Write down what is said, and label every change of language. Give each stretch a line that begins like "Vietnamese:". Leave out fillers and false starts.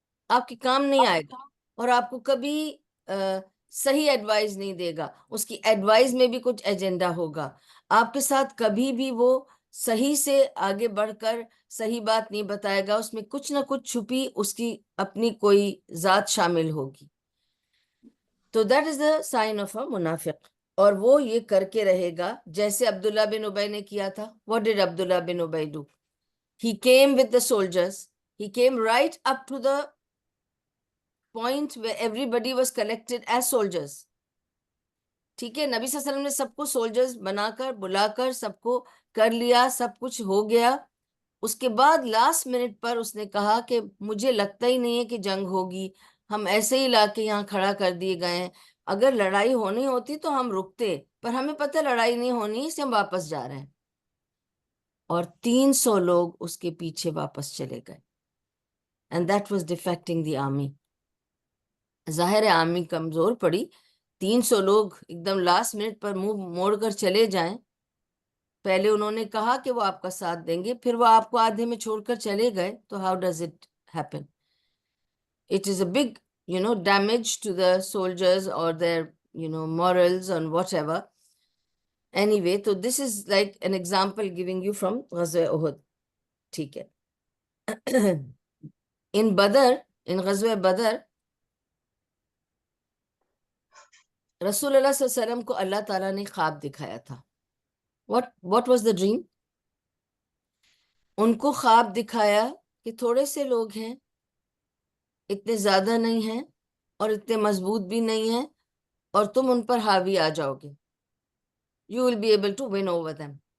Urdu: آپ کے کام نہیں آئے گا اور آپ کو کبھی صحیح ایڈوائز نہیں دے گا، اس کی ایڈوائز میں بھی کچھ ایجنڈا ہوگا. آپ کے ساتھ کبھی بھی وہ صحیح سے آگے بڑھ کر صحیح بات نہیں بتائے گا، اس میں کچھ نہ کچھ چھپی اس کی اپنی کوئی ذات شامل ہوگی.
English: تو that is the sign of a منافق.
Urdu: اور وہ یہ کر کے رہے گا جیسے عبداللہ بن ابی نے کیا تھا.
English: What did Abdullah bin Ubayy do? He came with the soldiers. He came right up to the point where everybody was collected as soldiers.
Urdu: ٹھیک ہے. نبی صلی اللہ علیہ وسلم نے سب کو سولجرز بنا کر بلا کر سب کو کر لیا، سب کچھ ہو گیا. اس کے بعد لاسٹ منٹ پر اس نے کہا کہ مجھے لگتا ہی نہیں ہے کہ جنگ ہوگی، ہم ایسے ہی لا کے یہاں کھڑا کر دیے گئے ہیں، اگر لڑائی ہونی ہوتی تو ہم رکتے، پر ہمیں پتہ لڑائی نہیں ہونی اس لیے ہم واپس جا رہے ہیں. اور 300 لوگ اس کے پیچھے واپس چلے گئے.
English: And that was defecting the army.
Urdu: ظاہر آرمی کمزور پڑی، 300 لوگ ایک دم لاسٹ منٹ پر منہ موڑ کر چلے جائیں پہلے انہوں نے کہا کہ وہ آپ کا ساتھ دیں گے، پھر وہ آپ کو آدھے میں چھوڑ کر چلے گئے، تو
English: How does it happen? It is a big damage to the soldiers or their morals and whatever. Anyway, so this is like an example giving you from غزوہ احد.
Urdu: ٹھیک ہے. in غزوہ بدر رسول اللہ صلی اللہ علیہ وسلم کو اللہ تعالیٰ نے خواب دکھایا تھا.
English: what was the dream?
Urdu: ان کو خواب دکھایا کہ تھوڑے سے لوگ ہیں، اتنے زیادہ نہیں ہیں اور اتنے مضبوط بھی نہیں ہیں، اور تم ان پر حاوی آ جاؤ گے.
English: You will be able to win over them.